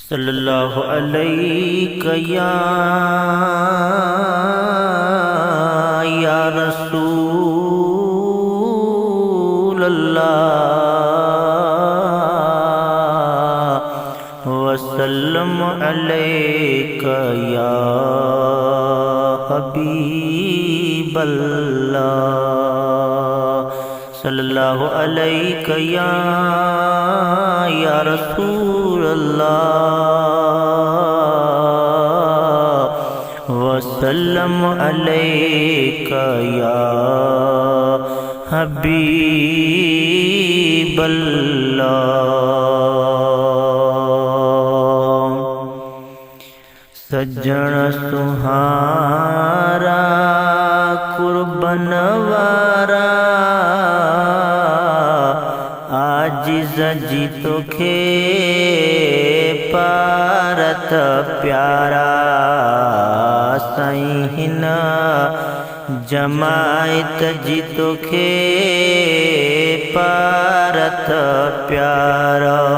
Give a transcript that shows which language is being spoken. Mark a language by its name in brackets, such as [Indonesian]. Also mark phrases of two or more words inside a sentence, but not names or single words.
[Arabic] صلى الله عليه يا رسول الله وسلم عليك يا حبيب الله. صلى الله عليك يا رسول الله وسلم عليك يا حبيب الله. [Sindhi] सज्जन सुहारा कुर्बनवारा आजिज़ जी तोखे पारत प्यारा साईं हिन जमायत जी तोखे पारत प्यारा।